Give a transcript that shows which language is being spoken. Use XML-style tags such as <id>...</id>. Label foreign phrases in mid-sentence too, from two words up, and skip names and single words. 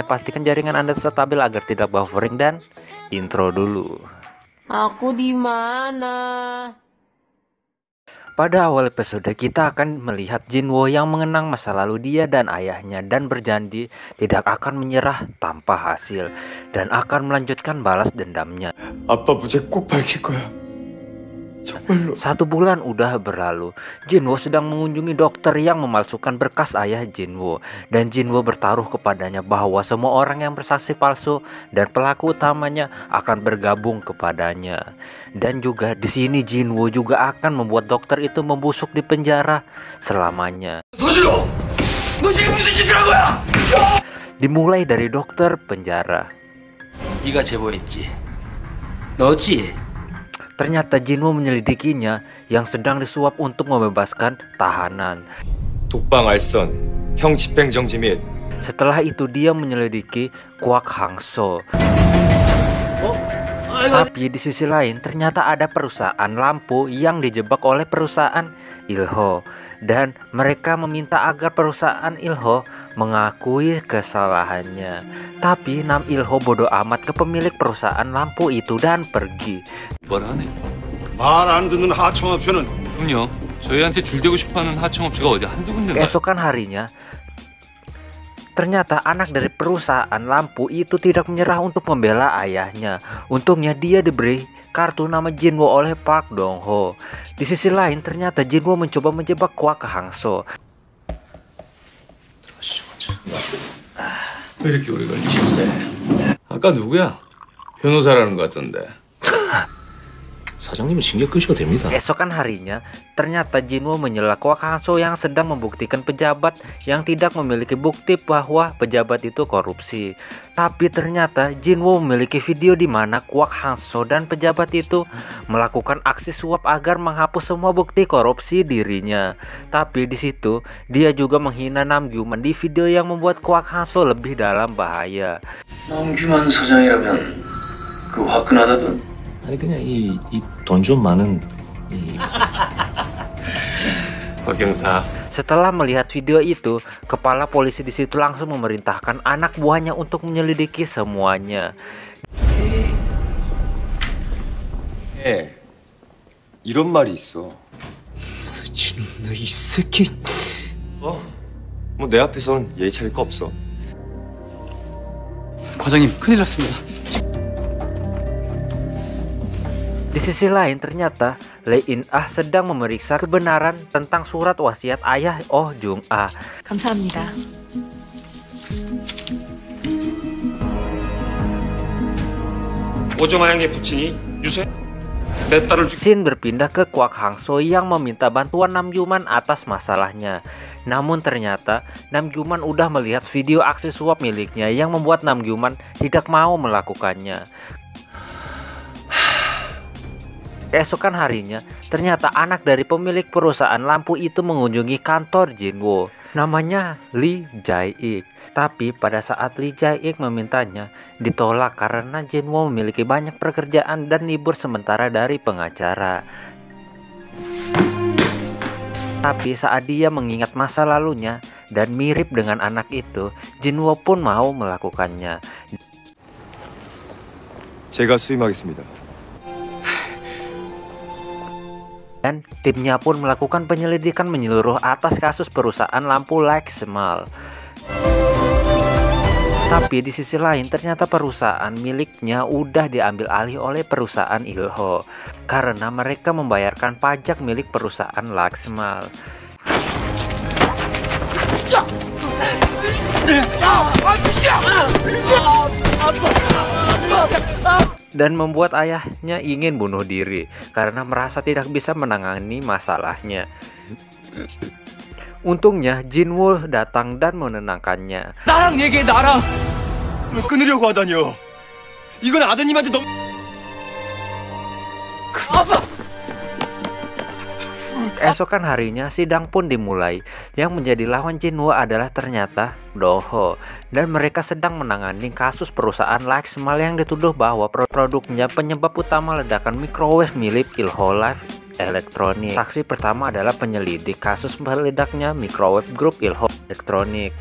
<id>Pastikan jaringan Anda stabil agar tidak buffering, dan intro dulu. Aku di mana? Pada awal episode kita akan melihat Jinwoo yang mengenang masa lalu dia dan ayahnya dan berjanji tidak akan menyerah tanpa hasil dan akan melanjutkan balas dendamnya.</id> <ko>아빠 무죄 꼭 밝힐 거야. 정말로.</ko> <id>1 bulan udah berlalu. Jinwoo sedang mengunjungi dokter yang memalsukan berkas ayah Jinwoo, dan Jinwoo bertaruh kepadanya bahwa semua orang yang bersaksi palsu dan pelaku utamanya akan bergabung kepadanya. Dan juga di sini Jinwoo juga akan membuat dokter itu membusuk di penjara selamanya. Dimulai dari dokter penjara.</id> <ko>네가 제보했지. 너지?</ko> <id>Ternyata Jinwoo menyelidikinya yang sedang disuap untuk membebaskan tahanan.</id> <ko>독방 알선, 형 집행정지 및</ko> <id>Setelah itu dia menyelidiki Kwak Hangso. Tapi di sisi lain ternyata ada perusahaan lampu yang dijebak oleh perusahaan Ilho, dan mereka meminta agar perusahaan Ilho mengakui kesalahannya. Tapi Nam Ilho bodoh amat ke pemilik perusahaan lampu itu dan pergi.</id> <ko>뭐라네? 말 안 듣는 하청업체는 그럼요. 저희한테 줄대고 싶어하는 하청업체가 어디 한두 군데인가?</ko> <id>Keesokan harinya ternyata anak dari perusahaan lampu itu tidak menyerah untuk membela ayahnya. Untungnya dia diberi kartu nama Jinwoo oleh Park Dong Ho. Di sisi lain ternyata Jinwoo mencoba menjebak Kwak Hangso.</id> <ko>왜 이렇게 오래 걸리시는데? 아까 누구야? 변호사라는 것 같던데. 사장님은 신경 끄셔도 됩니다.</ko> <id>Keesokan harinya ternyata Jinwoo menyela Kwak Hangso yang sedang membuktikan pejabat yang tidak memiliki bukti bahwa pejabat itu korupsi. Tapi ternyata Jinwoo memiliki video di mana Kwak Hangso dan pejabat itu melakukan aksi suap agar menghapus semua bukti korupsi dirinya. Tapi di situ dia juga menghina Namgyuman di video yang membuat Kwak Hangso lebih dalam bahaya.</id> <ko>남규만 사장이라면 그 화끈하다던. 아니 그냥 이 돈 좀 많은 박경사.</ko> <id>Setelah melihat video itu, kepala polisi di situ langsung memerintahkan anak buahnya untuk menyelidiki semuanya.</id> <ko>이런 말이 있어. 서진 너이 새끼. 뭐 내 앞에선 예의 차릴 거 없어. 과장님 큰일 났습니다.</ko> <id>Di sisi lain ternyata Lee In-ah sedang memeriksa kebenaran tentang surat wasiat ayah Oh Jung-ah.</id> <ko>감사합니다. 오정아양의 부친이 유세 내 딸을</ko> <id>Shin berpindah ke Kwak Hangso yang meminta bantuan Namgyuman atas masalahnya. Namun ternyata Namgyuman udah melihat video aksi suap miliknya yang membuat Namgyuman tidak mau melakukannya. Keesokan harinya, ternyata anak dari pemilik perusahaan lampu itu mengunjungi kantor Jinwoo. Namanya Lee Jae-ik. Tapi pada saat Lee Jae-ik memintanya, ditolak karena Jinwoo memiliki banyak pekerjaan dan libur sementara dari pengacara. Tapi saat dia mengingat masa lalunya dan mirip dengan anak itu, Jinwoo pun mau melakukannya.</id> <ko>제가 수임하겠습니다.</ko> <id>Dan timnya pun melakukan penyelidikan menyeluruh atas kasus perusahaan lampu Lexmal. Tapi di sisi lain ternyata perusahaan miliknya udah diambil alih oleh perusahaan Ilho karena mereka membayarkan pajak milik perusahaan Lexmal. Dan membuat ayahnya ingin bunuh diri karena merasa tidak bisa menangani masalahnya. Untungnya Jinwoo datang dan menenangkannya.</id> <ko>나랑 얘기해 나랑. 왜 끊으려고 하다니요? 이건 아드님한테 너무...</ko> <id>Keesokan harinya sidang pun dimulai. Yang menjadi lawan Jinwoo adalah ternyata Doho, dan mereka sedang menangani kasus perusahaan Lexmal yang dituduh bahwa produknya penyebab utama ledakan microwave milik Ilho Life Electronics. Saksi pertama adalah penyelidik kasus meledaknya microwave grup Ilho Electronics.</id>